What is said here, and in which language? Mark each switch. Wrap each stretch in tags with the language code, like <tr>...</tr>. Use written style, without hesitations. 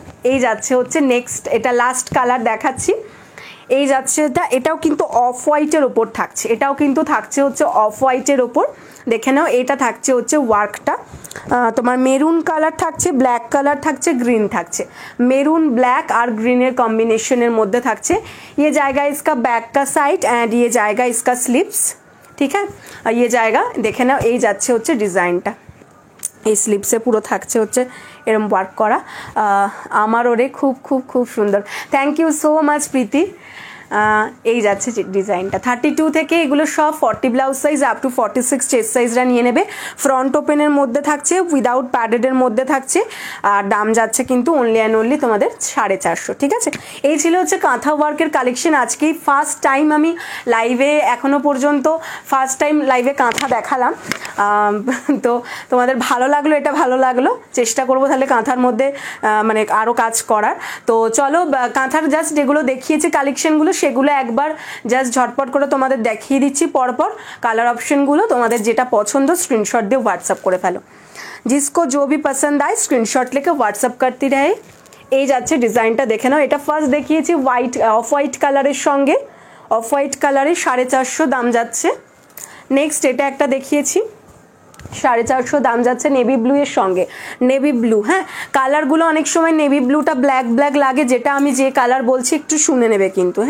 <bn>এই যাচ্ছে হচ্ছে নেক্সট, এটা লাস্ট কালার দেখাচ্ছি। এই যাচ্ছে এটাও কিন্তু অফ হোয়াইটের ওপর থাকছে, এটাও কিন্তু থাকছে হচ্ছে অফ হোয়াইটের ওপর, দেখে নাও। এটা থাকছে হচ্ছে ওয়ার্কটা, তোমার মেরুন কালার থাকছে, ব্ল্যাক কালার থাকছে, গ্রিন থাকছে, মেরুন ব্ল্যাক আর গ্রিনের কম্বিনেশনের মধ্যে থাকছে।</bn> <hi>ये जाएगा इसका बैक का साइड एंड ये जाएगा इसका स्लीव्स, ठीक है। और ये जाएगा</hi> <bn>দেখে নাও, এই যাচ্ছে হচ্ছে ডিজাইনটা, এই স্লিপসে পুরো থাকছে হচ্ছে এরম ওয়ার্ক করা। আমার ওরে খুব খুব খুব সুন্দর, থ্যাংক ইউ সো মাচ প্রীতি। এই যাচ্ছে ডিজাইনটা 32 থেকে এগুলো সব 40 blouse size up to 46 chest সাইজরা নিয়ে নেবে। ফ্রন্ট ওপেনের মধ্যে থাকছে, উইদাউট প্যাডেডের মধ্যে থাকছে, আর দাম যাচ্ছে কিন্তু অনলি অ্যান্ড অনলি তোমাদের 450, ঠিক আছে। এই ছিল হচ্ছে কাঁথা ওয়ার্কের কালেকশন। আজকেই ফার্স্ট টাইম আমি লাইভে, এখনো পর্যন্ত ফার্স্ট টাইম লাইভে কাঁথা দেখালাম, তো তোমাদের ভালো লাগলো, এটা ভালো লাগলো, চেষ্টা করবো তাহলে কাঁথার মধ্যে মানে আরও কাজ করার। তো চলো কাঁথার জাস্ট যেগুলো দেখিয়েছি কালেকশনগুলো সেগুলো একবার জাস্ট ঝটপট করে তোমাদের দেখিয়ে দিচ্ছি পরপর কালার অপশনগুলো। তোমাদের যেটা পছন্দ স্ক্রিনশট দিয়ে হোয়াটসঅ্যাপ করে ফেলো,</bn> <hi>जिसको जो भी पसंद आए स्क्रीनशॉट लेके व्हाट्सअप करती रहे।</hi> <bn>এই যাচ্ছে ডিজাইনটা দেখে নাও, এটা ফার্স্ট দেখিয়েছি হোয়াইট, অফ হোয়াইট কালারের সঙ্গে, অফ হোয়াইট কালারের 450 দাম যাচ্ছে। নেক্সট এটা একটা দেখিয়েছি 450 দাম যাচ্ছে নেভি ব্লু এর সঙ্গে, নেভি ব্লু। হ্যাঁ, কালারগুলো অনেক সময় নেভি ব্লুটা ব্ল্যাক ব্ল্যাক লাগে, যেটা আমি যে কালার বলছি একটু শুনে নেবে কিন্তু।</bn>